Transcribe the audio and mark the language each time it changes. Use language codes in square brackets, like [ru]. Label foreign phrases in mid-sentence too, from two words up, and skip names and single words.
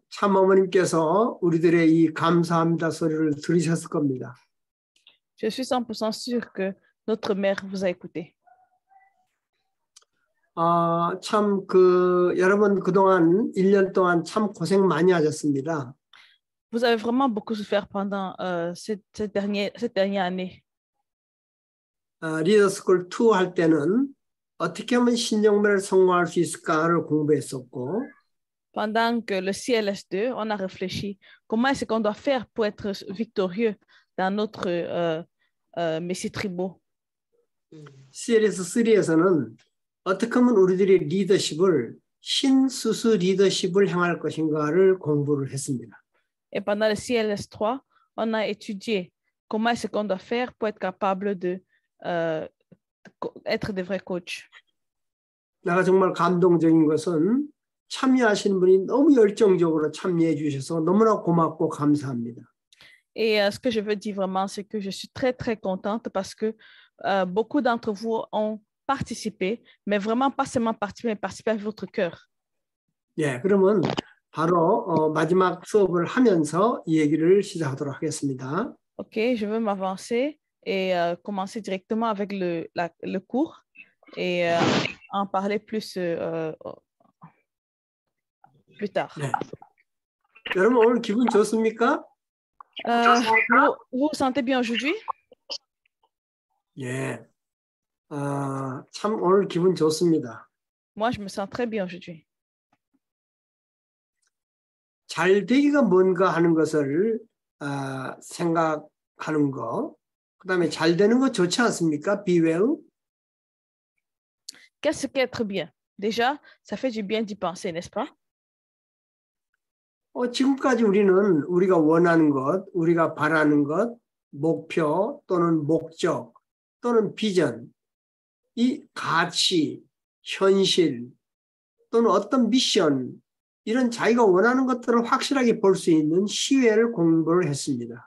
[ko] 참 어머님께서 우리들의 이 감사합니다 소리를 들으셨을 겁니다. [fr] Je suis 100% sûre que notre mère vous a écouté. [ko] 참 여러분 그동안 1년 동안 참 고생 많이 하셨습니다. [fr] Vous avez vraiment beaucoup souffert pendant cette dernière année. [ko] 리더스쿨 2 할 때는 어떻게 하면 신정매를 성공할 수 있을까를 공부했었고, [fr] Pendant que le CLS2, on a réfléchi comment est-ce qu'on doit faire pour être victorieux dans notre Messie Tribaux. [ko] CLS3에서는 어떻게 하면 우리들의 리더십을 신수수 리더십을 향할 것인가를 공부를 했습니다. [fr] Et pendant le CLS3, on a étudié comment est-ce qu'on doit faire pour être capable de être des vrais coachs. [ko] 내가 정말 감동적인 것은 참여하시는 분이 너무 열정적으로 참여해 주셔서 너무나 고맙고 감사합니다. [fr] Et ce que je veux dire vraiment, c'est que je suis très, très contente parce que beaucoup d'entre vous ont participé, mais vraiment pas seulement participé, mais participé avec votre cœur. [ko] 예, 그러면 바로 마지막 수업을 하면서 이 얘기를 시작하도록 하겠습니다. [fr] OK, je veux m'avancer et commencer directement avec le cours et en parler plus tard. [ko] 네. 여러분 오늘 기분 좋습니까? [fr] Vous vous sentez bien aujourd'hui? [ko] 예, 참 오늘 기분 좋습니다. [fr] Moi, je me sens très bien aujourd'hui. [ko] 잘 되기가 뭔가 하는 것을 생각하는 거, 그다음에 잘 되는 거 좋지 않습니까? [en] Be well. [fr] Qu'est-ce qu'être bien? Déjà, ça fait du bien d'y penser, n'est-ce pas? [ko] 지금까지 우리는 우리가 원하는 것, 우리가 바라는 것, 목표 또는 목적 또는 비전, 이 가치, 현실 또는 어떤 미션, 이런 자기가 원하는 것들을 확실하게 볼 수 있는 시외를 공부를 했습니다.